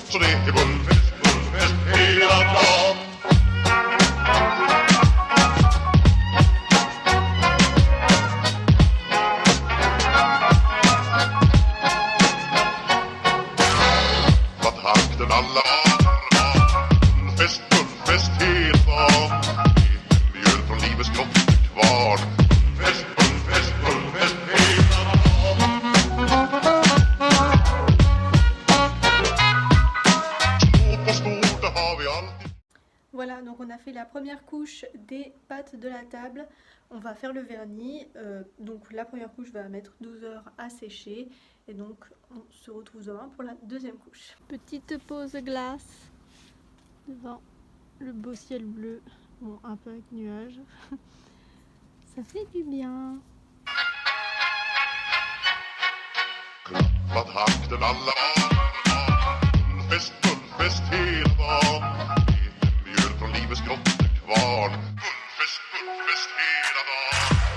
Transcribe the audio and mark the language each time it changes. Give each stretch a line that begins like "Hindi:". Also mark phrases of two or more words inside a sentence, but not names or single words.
Swedish: Så det är gullfest hela dagen. Alla gullfest hela dagen. Mjöl från livets grottekvarn. Gullfest hela dagen. Stort och stort, det har vi alltid.
French: Voilà, donc on a fait la première couche des pattes de la table. On va faire le vernis. Donc la première couche va mettre 12 heures à sécher. Et donc on se retrouve demain pour la deuxième couche. Petite pause glace devant le beau ciel bleu. Bon, un peu avec nuages. Ça fait du bien.
Swedish: Klappat hakten alla dagar. Gullfest hela dagen. Mjöl från livets grottekvarn. Gullfest hela dagen.